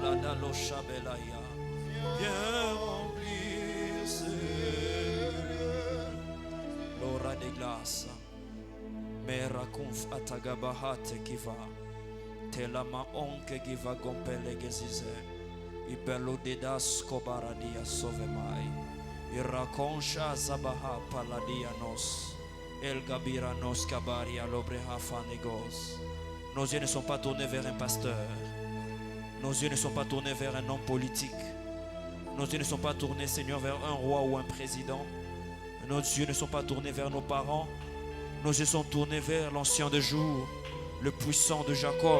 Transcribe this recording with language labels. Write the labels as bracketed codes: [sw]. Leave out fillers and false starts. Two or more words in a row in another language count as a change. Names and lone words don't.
[fr] Viens remplir l'aura des glaces. Mera conf atagabahate kiva. Telama onke giva gompele gezize. Ibelo dedas kobaradia sovemai. Irakoncha zabaha paladia nos. El gabira nos kabaria lobreha fanegos. Nos yeux ne sont pas tournés vers un pasteur. Nos yeux ne sont pas tournés vers un homme politique. Nos yeux ne sont pas tournés, Seigneur, vers un roi ou un président. Nos yeux ne sont pas tournés vers nos parents. Nos yeux sont tournés vers l'ancien de jour, le puissant de Jacob.